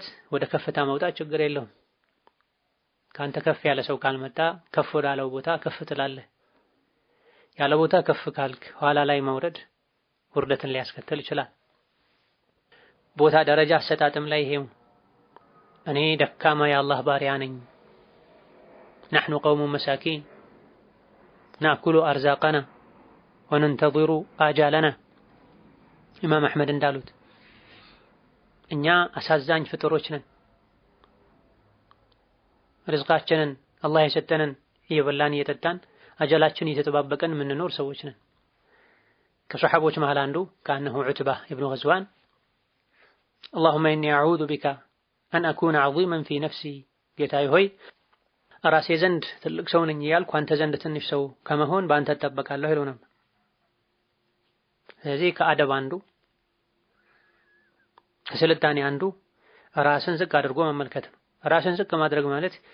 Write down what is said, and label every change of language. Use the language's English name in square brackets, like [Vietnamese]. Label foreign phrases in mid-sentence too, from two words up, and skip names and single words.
[Amharic] ወደ ከፍታ መውጣት ችግር የለውም። ካንተ ከፍ ያለ ሰው ካልመጣ ከፍ ወዳለው ቦታ ከፍ ትላለህ። ያለ ቦታ ከፍ ካልክ ኋላ ላይ መውረድ ውርደትን ሊያስከትል ይችላል። ቦታ ደረጃ አሰጣጥም ላይ ይሄው እኔ ደካማ የአላህ ባሪያ ነኝ፣ [Arabic] نحن قوم مساكين نأكل أرزاقنا وننتظر آجالنا [Amharic] ኢማም አሕመድ እንዳሉት እኛ አሳዛኝ ፍጡሮች ነን። ርዝቃችንን አላህ የሰጠንን እየበላን እየጠጣን አጀላችን እየተጠባበቀን የምንኖር ሰዎች ነን። ከሰሐቦች መሃል አንዱ ካነሁ ዑትባ ኢብኑ ገዝዋን [Arabic] اللهم إني أعوذ بك أن أكون عظيما في نفسي [Amharic] ጌታዬ ሆይ ራሴ ዘንድ ትልቅ ሰው ነኝ እያልኩ አንተ ዘንድ ትንሽ ሰው ከመሆን በአንተ እጠበቃለሁ ይለው ነበር። ስለዚህ ከአደብ አንዱ ከስልጣኔ አንዱ ራስን ዝቅ አድርጎ መመልከት ነው። ራስን ዝቅ ማድረግ ማለት